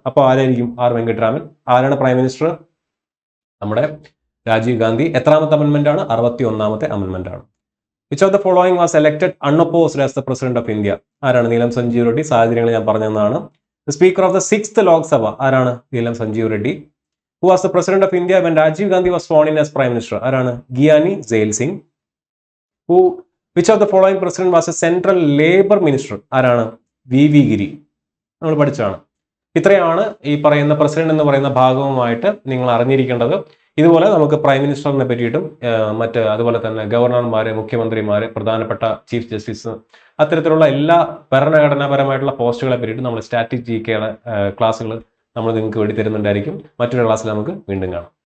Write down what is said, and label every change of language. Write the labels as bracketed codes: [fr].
[ml] അപ്പൊ ആരായിരിക്കും? ആർ വെങ്കിട്ടരാമൻ. ആരാണ് പ്രൈം മിനിസ്റ്റർ? നമ്മുടെ രാജീവ് ഗാന്ധി. എത്രാമത്തെ അമെന്റ്മെന്റ് ആണ്? 61ാമത്തെ അമെന്റ്മെന്റ് ആണ്. [en] Which of the following was elected unopposed as the president of India? [ml] ആരാണ്? നീലം സഞ്ജീവ് റെഡ്ഡി. സാഹചര്യങ്ങൾ ഞാൻ പറഞ്ഞതാണ്. Speaker of the 6th Lok Sabha ആരാണ്? നീലം Sanjeev Reddy. [en] Who was the president of India when Rajiv Gandhi was sworn in as prime minister? [ml] ആരാണ്? Gianni sale Singh. [en] Which of the following president was a central labor minister? [ml] ആരാണ്? VV ഗിരി. നമ്മൾ പഠിച്ചതാണ്. ഇത്രയാണ് ഈ പറയുന്ന president എന്ന് പറയുന്ന ഭാഗവുമായിട്ട് നിങ്ങൾ അറിഞ്ഞിരിക്കേണ്ടത്. ഇതുപോലെ നമുക്ക് പ്രൈം മിനിസ്റ്ററിനെ പറ്റിയിട്ടും അതുപോലെ തന്നെ ഗവർണർമാര്, മുഖ്യമന്ത്രിമാര്, പ്രധാനപ്പെട്ട ചീഫ് ജസ്റ്റിസ്, അത്തരത്തിലുള്ള എല്ലാ ഭരണഘടനാപരമായിട്ടുള്ള പോസ്റ്റുകളെ പറ്റിയിട്ട് നമ്മൾ സ്റ്റാറ്റിക് GK ക്ലാസ്സുകൾ നമ്മൾ നിങ്ങൾക്ക് വേണ്ടി തരുന്നുണ്ടായിരിക്കും. മറ്റൊരു ക്ലാസ്സിൽ നമുക്ക് വീണ്ടും കാണാം.